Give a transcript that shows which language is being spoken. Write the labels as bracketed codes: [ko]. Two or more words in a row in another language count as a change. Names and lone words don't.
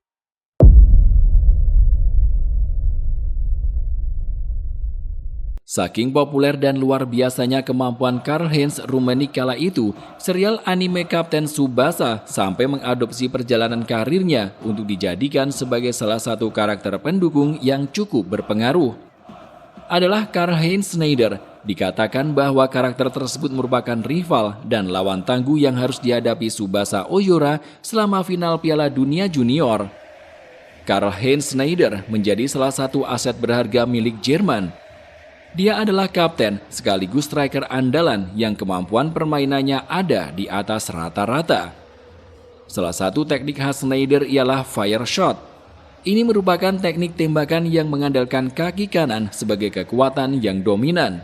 [id] Saking populer dan luar biasanya kemampuan Karl-Heinz Rummenigge kala itu, serial anime Kapten Tsubasa sampai mengadopsi perjalanan karirnya untuk dijadikan sebagai salah satu karakter pendukung yang cukup berpengaruh. Adalah Karl-Heinz Schneider, Dikatakan bahwa karakter tersebut merupakan rival dan lawan tangguh yang harus dihadapi Tsubasa Oyora selama final Piala Dunia Junior. Karl-Heinz Schneider menjadi salah satu aset berharga milik Jerman. Dia adalah kapten sekaligus striker andalan yang kemampuan permainannya ada di atas rata-rata. Salah satu teknik khas Schneider ialah [en] fire shot. [id] Ini merupakan teknik tembakan yang mengandalkan kaki kanan sebagai kekuatan yang dominan.